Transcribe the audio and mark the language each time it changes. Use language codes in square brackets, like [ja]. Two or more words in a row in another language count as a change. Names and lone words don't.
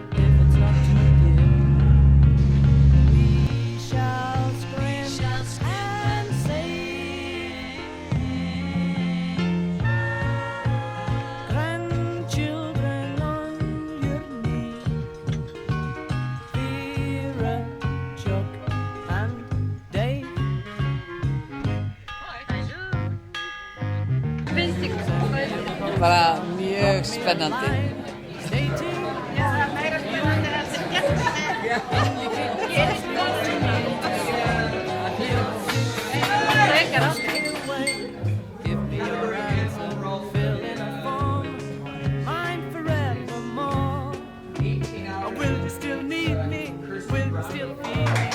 [en] If it's not too dear, we shall scream and say, grandchildren on your knee, Vera, Chuck and Dave. [is] Finnst ykkur? Bara mjög spennandi. [en] Stay tuned. [is] Frekar átt. [en] Give me your answer, fill in a form, mine forevermore. Will you still need me? Will you still feel